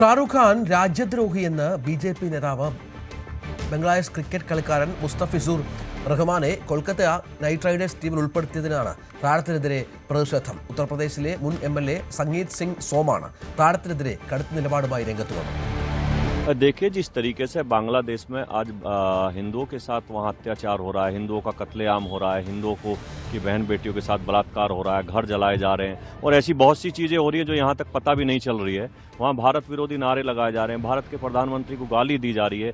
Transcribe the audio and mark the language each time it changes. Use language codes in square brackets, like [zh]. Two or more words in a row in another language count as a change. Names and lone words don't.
[ml] ഷാരൂഖ് ഖാൻ രാജ്യദ്രോഹിയെന്ന് ബി.ജെ.പി. നേതാവ് ബംഗ്ലാദേശ് ക്രിക്കറ്റ് കളിക്കാരൻ മുസ്തഫിസുർ റഹ്മാനെ കൊൽക്കത്ത നൈറ്റ് റൈഡേഴ്സ് ടീമിൽ ഉൾപ്പെടുത്തിയതിനാണ് താരത്തിനെതിരെ പ്രതിഷേധം. ഉത്തർപ്രദേശിലെ മുൻ എം.എൽ.എ. സംഗീത് സിംഗ് സോമാണ് താരത്തിനെതിരെ കടുത്ത നിലപാടുമായി രംഗത്ത് വന്നത്. [hi] देखिए, जिस तरीके से बांग्लादेश में आज हिंदुओं के साथ वहाँ अत्याचार हो रहा है, हिंदुओं का कत्लेआम हो रहा है, हिंदुओं को की बहन बेटियों के साथ बलात्कार हो रहा है, घर जलाए जा रहे हैं और ऐसी बहुत सी चीज़ें हो रही हैं जो यहाँ तक पता भी नहीं चल रही है। वहाँ भारत विरोधी नारे लगाए जा रहे हैं, भारत के प्रधानमंत्री को गाली दी जा रही है।